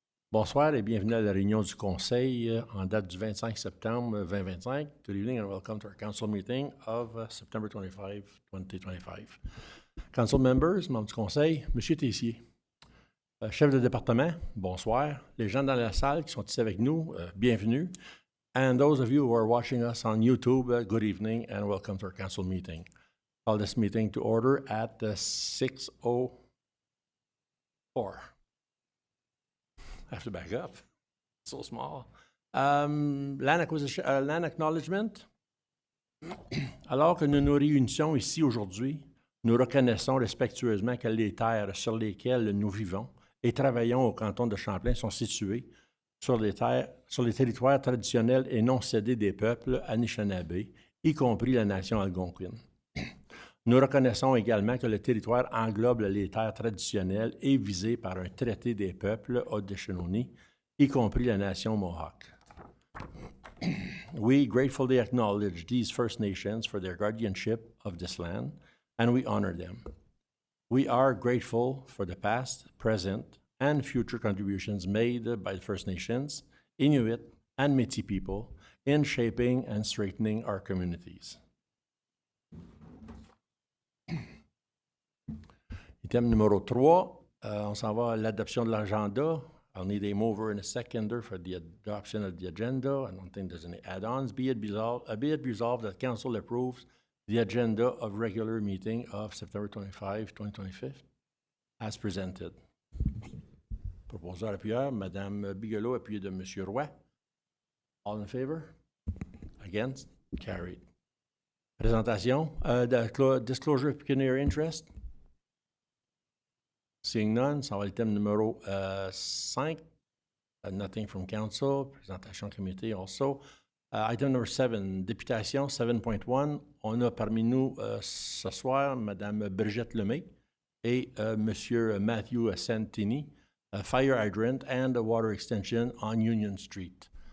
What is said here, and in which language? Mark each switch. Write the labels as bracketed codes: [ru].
[fr] Bonsoir et bienvenue à la réunion du Conseil en date du 25 septembre 2025. [en] Good evening and welcome to our council meeting of September 25, 2025. Council members, [fr] membres du Conseil, Monsieur Tessier, chef de département, bonsoir. Les gens dans la salle qui sont ici avec nous, bienvenue. [en] And those of you who are watching us on YouTube, good evening and welcome to our council meeting. Call this meeting to order at 6:04. I have to back up. So small. Land acknowledgement. [fr] Alors que nous nous réunissons ici aujourd'hui, nous reconnaissons respectueusement que les terres sur lesquelles nous vivons et travaillons au canton de Champlain sont situées sur les territoires traditionnels et non cédés des peuples Anishinaabe, y compris la nation algonquine. Nous reconnaissons également que le territoire englobe les terres traditionnelles et visé par un traité des peuples Haudenosaunee, y compris la nation Mohawk. [en] We gratefully acknowledge these First Nations for their guardianship of this land, and we honor them. We are grateful for the past, present, and future contributions made by the First Nations, Inuit, and Métis people in shaping and strengthening our communities. [fr] Item numéro 3, on s'en va à l'adoption de l'agenda. [en] I'll need a mover and a seconder for the adoption of the agenda. I don't think there's any add-ons. Be it resolved that Council approves the agenda of regular meeting of September 25, 2025, as presented. [fr] Proposeur appuyeur, Madame Bigelow, appuyé de Monsieur Roy. [en] All in favor? Against? Carried. Présentation. Disclosure of pecuniary interest. Seeing none, [fr] ça va le thème numéro 5. [en] Nothing from council. Présentation comité also. Item number 7, députation 7.1. [fr] On a parmi nous ce soir Mme Brigitte Lemay et M. [en] Matthew Santini, fire hydrant and a water extension on Union Street.